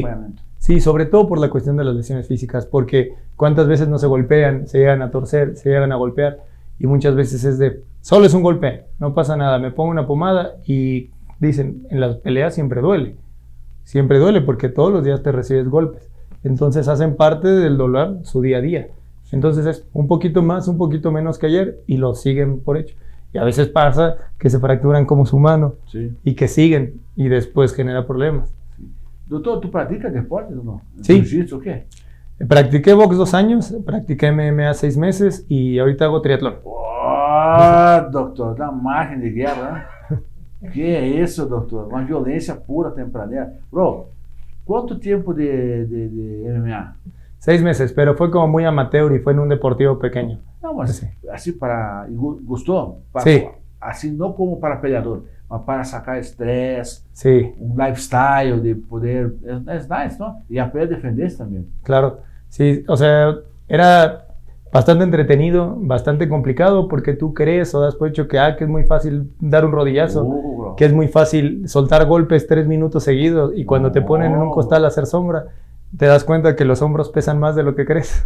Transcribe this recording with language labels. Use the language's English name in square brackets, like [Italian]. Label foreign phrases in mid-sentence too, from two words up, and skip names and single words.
[Spanish] Sí, sobre todo por la cuestión de las lesiones físicas, porque cuántas veces no se golpean, se llegan a torcer, se llegan a golpear, y muchas veces es de, solo es un golpe, no pasa nada, me pongo una pomada, y dicen, en las peleas siempre duele porque todos los días te recibes golpes, entonces hacen parte del dolor su día a día, entonces es un poquito más, un poquito menos que ayer, y lo siguen por hecho, y a veces pasa que se fracturan como su mano, sí, y que siguen, y después genera problemas. Doutor, ¿tú practicas deporte o no? Sí. ¿Jiu-jitsu o qué? Practiqué box 2 años, practiqué MMA 6 meses y ahorita hago triatlón. [Portuguese] Oh, doutor, da margem de guerra, né? Que é isso, doutor? Uma violência pura tempranera. [Spanish] Bro, ¿cuánto tiempo de MMA? 6 meses, pero fue como muy amateur y fue en un deportivo pequeño. [Portuguese] Não, mas assim para... Gostou? Para, [Spanish] sí. [Portuguese] Assim não como para peleador, mas para sacar estresse, [Spanish] sí. Un lifestyle de poder... Es nice, ¿no? Y aprender a defenderse también. Claro, sí, o sea, era bastante entretenido, bastante complicado porque tú crees o das por hecho que es muy fácil dar un rodillazo, que es muy fácil soltar golpes 3 minutos seguidos y cuando te ponen en un costal a hacer sombra, te das cuenta que los hombros pesan más de lo que crees.